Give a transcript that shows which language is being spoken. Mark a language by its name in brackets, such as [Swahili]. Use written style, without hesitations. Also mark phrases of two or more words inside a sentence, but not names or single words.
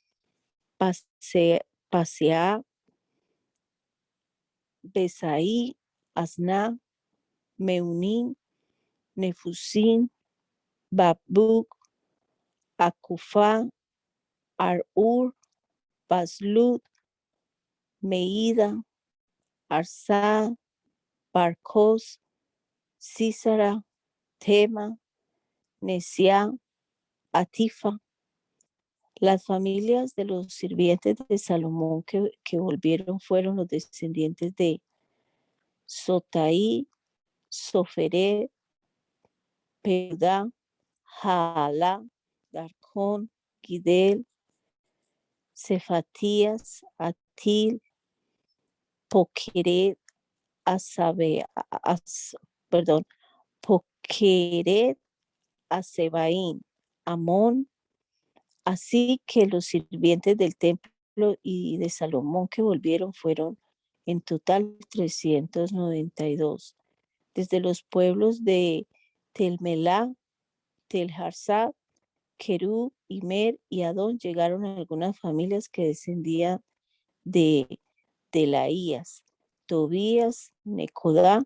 [Spanish] Paseá, Besaí, Asná, Meunín, Nefusín, Babuk, Acufá, Arur, Baslud, Meida, Arsá, Barcos, Císara, Tema, Nesiá, Atifa. Las familias de los sirvientes de Salomón que volvieron fueron los descendientes de Sotaí, Soferet, Peudá, Jaalá, Darcón, Gidel, Cefatías, Atil, Poqueret, perdón, Poqueret, Asebaín, Amón. Así que los sirvientes del templo y de Salomón que volvieron fueron en total 392. Desde los pueblos de Telmelá, Telharsá, Querub, Imer y Adón llegaron algunas familias que descendían de Delaías, Tobías, Necodá.